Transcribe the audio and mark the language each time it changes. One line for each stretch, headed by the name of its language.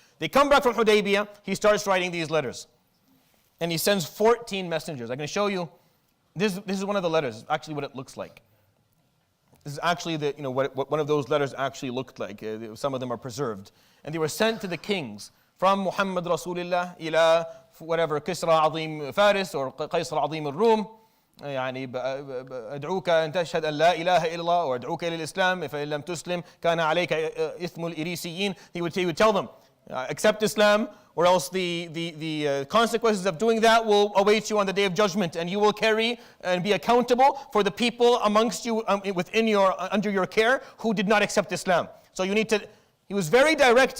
English: They come back from Hudaybiyah, he starts writing these letters. And he sends 14 messengers. I'm going to show you, this is one of the letters, actually what it looks like. This is actually what one of those letters actually looked like. Some of them are preserved. And they were sent to the kings from Muhammad Rasulullah ila whatever, Kisra Azim Faris or Qaisar Azim al-Rum.
Arabic: يعني أدعوك أن تشهد أن لا إله إلا الله وأدعوك إلى الإسلام فإن لم تسلم كان عليك إثم الإريسيين.
English: He would tell them, accept Islam, or else the consequences of doing that will await you on the day of judgment, and you will carry and be accountable for the people amongst you under your care who did not accept Islam. So you need to. He was very direct.